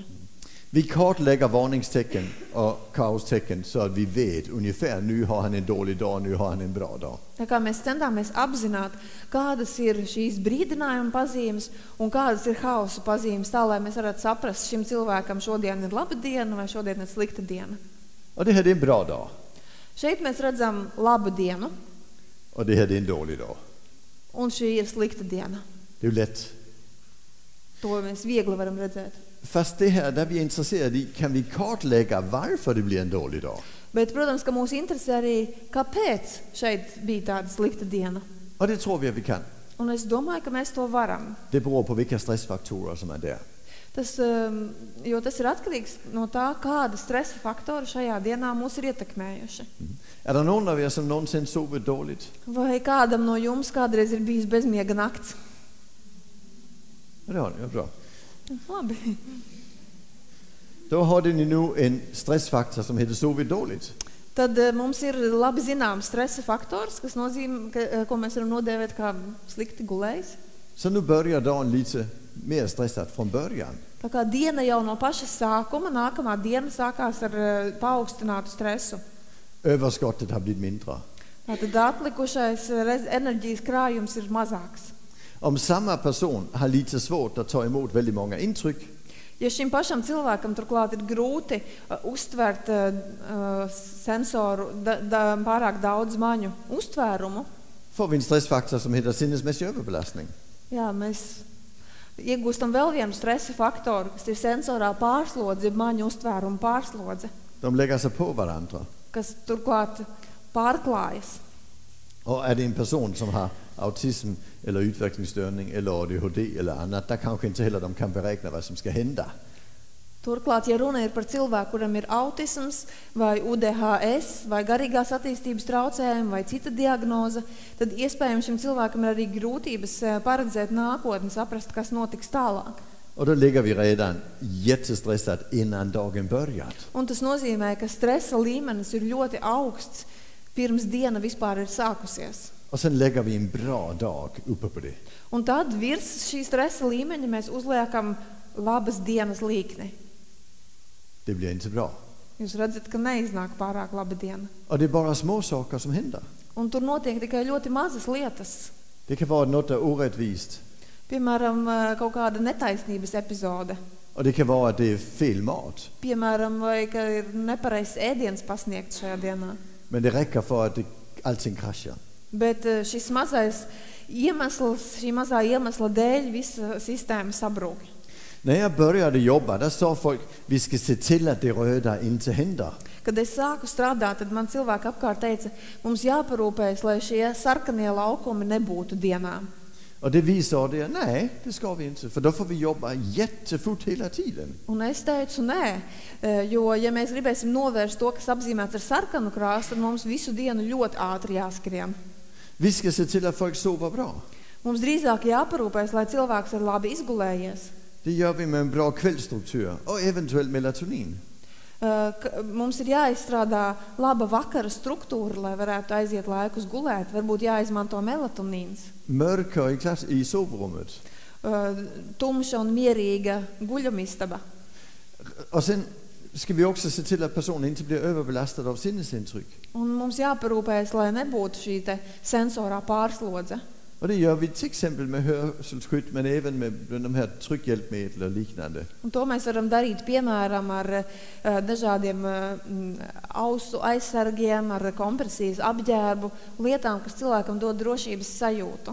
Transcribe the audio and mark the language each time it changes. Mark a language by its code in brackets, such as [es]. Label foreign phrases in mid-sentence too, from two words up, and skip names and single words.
[sv] Vi kartlägger varningstecken och kaostecken så att vi vet ungefär nu har han en dålig dag, nu har han en bra dag. [lv] Tā kā mēs centāmies apzināt, kādas ir šīs brīdinājuma pazīmes un kādas ir hausa pazīmes, tā lai mēs varētu saprast, šim cilvēkam šodien ir laba diena vai šodien ir slikta diena. [sv] Och det här är en bra dag. [lv] Šeit mēs redzam labu dienu [sv] Och det här är en dålig dag. [lv] un šī ir slikta diena. [sv] Det är ju lätt. [lv] To mēs viegli varam redzēt. [sv] Fast det här där vi är intresserade i, kan vi kartlägga varför det blir en dålig dag. [lv] Bet, protams, ka mūs interesē arī, kāpēc šeit bija tāda slikta diena. [sv] Och det tror vi att vi kan. [lv] Un es domāju, ka mēs to varam. [sv] Det beror på vilka stressfaktorer som är där. [lv] Jo tas ir atkarīgs no tā, kāda stresa faktori šajā dienā mūs ir ietekmējuši. [sv] Är det någon av er som någonsin sovit dåligt? [lv] Vai kādam no jums kādreiz ir bijis bezmiega nakts? [sv] Ja, det har ni, ja, bra. [lv] Labi. [sv] Då har ni nu en stressfaktor som heter sovit dåligt. [lv] Tad mums ir labi zināms stresa faktors, kas nozīmē, ko mēs varam nodēvēt kā slikti gulējis. [sv] Så nu börjar dagen lite mer stressat från början. [lv] Tā kā diena jau no paša sākuma, nākamā diena sākās ar paaugstinātu stresu. [sv] Överskottet har blivit mindre. [lv] Tātad atlikušais enerģijas krājums ir mazāks. [sv] Om samma person har lite svårt att ta emot väldigt många intryck, [lv] Ja šim pašam cilvēkam turklāt ir grūti uztvert sensoru, pārāk daudz maņu uztvērumu, [sv] får vi en stressfaktor som heter sinnesmässig överbelastning. [lv] jā, mēs iegūstam vēl vienu stresa faktoru, kas ir sensorā pārslodze, maņu uztvērumu pārslodze, [sv] De lägger sig på varandra. [lv] kas turklāt pārklājas. [sv] Och är det en person som har autism eller utvecklingsstörning eller ADHD eller annat, där kanske inte heller de kan beräkna vad som ska hända. [lv] Turklāt, ja runa ir par cilvēku, kuram ir autisms vai UDHS vai garīgās attīstības traucējumi vai cita diagnoze, tad iespējams šim cilvēkam ir arī grūtības paredzēt nākotni, saprast, kas notiks tālāk. [sv] Och då ligger vi redan jättestressat innan dagen börjat. [lv] Un tas nozīmē, ka stresa līmenis ir ļoti augsts pirms diena vispār ir sākusies. [sv] Och sen lägger vi en bra dag uppe på det. [lv] Un tad virs šī stresa līmeņa mēs uzliekam labas dienas līkni. [sv] Det blir inte bra. [lv] Jūs redzat, ka neiznāk pārāk laba diena. [sv] Och det är bara små saker som händer. [lv] Un tur notiek tikai ļoti mazas lietas. [sv] Det kan vara något är orättvist. [lv] Piemēram, kaut kāda netaisnības epizode. [sv] Och det kan vara att det är fel mat. [lv] Piemēram, vai ka ir nepareizs ēdiens pasniegts šajā dienā. [sv] Men det räcker för att allting kraschar. [lv] Bet šis mazais iemesls, šī mazā iemesla dēļ visa sistēma sabrūk. [sv] När jag började jobba, där sa folk, vi ska se till att det röda inte händer. [lv] Kad es sāku strādāt, tad man cilvēki apkārt teica, mums jāparūpējas, lai šie sarkanie laukumi nebūtu dienā. [sv] Och det vi sa det, nej, det ska vi inte. För då får vi jobba jättefort hela tiden. [lv] Un es teicu, nē, jo, ja mēs gribēsim novērst to, kas apzīmēts ar sarkanu krāsu, tad mums visu dienu ļoti ātri jāskrien. [sv] Vi ska se till att folk sover bra. [lv] Mums drīzāk jāparūpējas, lai cilvēks ir labi izgulējies. [sv] Det gör vi med en bra kvällsstruktur och eventuellt melatonin. [lv] Mums ir jāizstrādā laba vakara struktūra, lai varētu aiziet laikus gulēt. Varbūt jāizmanto melatonīns. [sv] Mörker i sovrummet. [lv] Tumša un mierīga guļamistaba. [sv] Och sen ska vi också se till att personen inte blir överbelastad av sinnesintryck. [lv] Un mums jāparūpējas, lai nebūtu šī te sensorā pārslodze. [sv] Och det gör vi till exempel med hörselskydd, men även med de här tryckhjälpmedel och liknande. [lv] Un to mēs varam darīt, piemēram, ar dažādiem ausu aizsargiem, ar kompresijas apģērbu, lietām, kas cilvēkam dod drošības sajūtu.